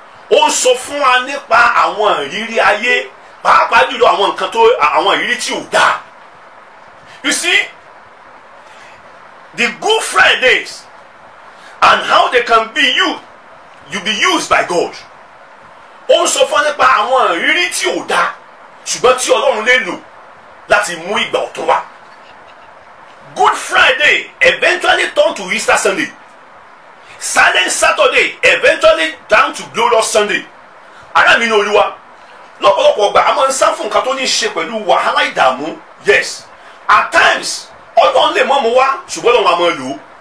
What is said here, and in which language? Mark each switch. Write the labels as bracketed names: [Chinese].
[Yoruba] Ó ń sọ fún wa nípa àwọn ìrírí ayé, pàápàá jùlọ àwọn nǹkan tó àwọn ìrírí tí ò dáa. [English] You see, the Good Fridays and how they can be be used by God. [Yoruba] Ó ń sọ fún wa nípa àwọn ìrírí tí ò dáa ṣùgbọ́n tí Ọlọ́run lè lò láti mú ìgbà ọ̀tun wá. [English] Good Friday eventually turned to Easter Sunday. Silent Saturday eventually down to Glorious Sunday. [Yoruba] Ara mi ní Olúwa lọ́pọ̀lọpọ̀ ọgbà a máa ń sá fún nǹkan tó ní í ṣe pẹ̀lú wàhálà ìdààmú. [English] Yes, at times [Yoruba] Ọlọ́run lè mọ́ mu wá ṣùgbọ́n Ọlọ́run a máa lò ó.